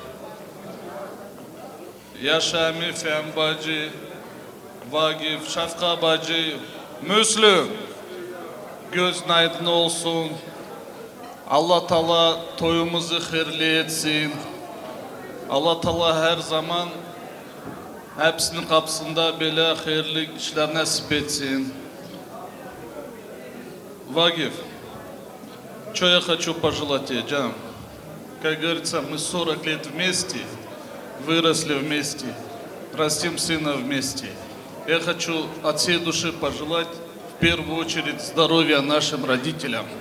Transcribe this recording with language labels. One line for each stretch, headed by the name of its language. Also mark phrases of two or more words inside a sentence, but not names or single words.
Azerbaijani: Yaşami, Fen bacı, Vagif, Şafka bacı, Müslüm. Gözün aydın olsun. Allah Teala toyumuzu hayırlı etsin. Allah Teala her zaman hepsinin kapısında böyle hayırlı işler nasip etsin.
Russian: Вагиф, что я хочу пожелать тебе, Джам? Как говорится, мы 40 лет вместе, выросли вместе, растим сына вместе. Я хочу от всей души пожелать в первую очередь здоровья нашим родителям.